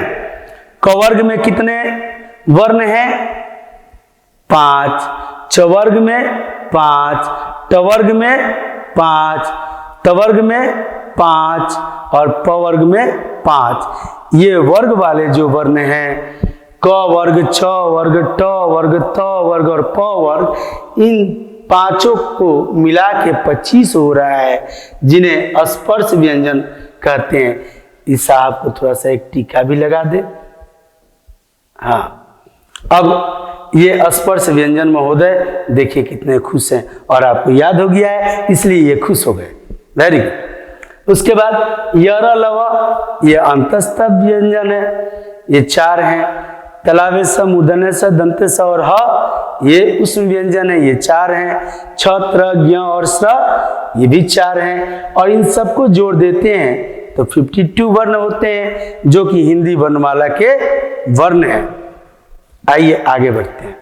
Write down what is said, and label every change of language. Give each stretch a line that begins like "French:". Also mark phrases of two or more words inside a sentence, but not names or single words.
Hindi: क वर्ग में कितने वर्ण हैं? 5, च वर्ग में 5, ट वर्ग में 5, त वर्ग में 5 और प वर्ग में 5। ये वर्ग वाले जो वर्ण हैं, क वर्ग, छ वर्ग, ट वर्ग, त वर्ग और प वर्ग, इन पांचों को मिला के 25 हो रहा है, जिन्हें स्पर्श व्यंजन कहते हैं। इस साहब को थोड़ा सा एक टीका भी लगा दे। हाँ, अब ये स्पर्श व्यंजन महोदय देखिए कितने खुश हैं, और आपको याद हो गया है इसलिए ये खुश हो गए।
English: very good.
Hindi: उसके बाद यर लव, ये अंतस्थ व्यंजन है, ये 4 हैं। तलावे स, मूर्धन्य स, दंते स और ह, ये उष्म व्यंजन है, ये 4 हैं। छ, त्र, ज्ञ और स्र, ये भी 4 हैं। और इन सबको जोड़ देते हैं तो 52 वर्ण होते हैं, जो कि हिंदी वर्णमाला के वर्ण हैं। आइए आगे बढ़ते हैं।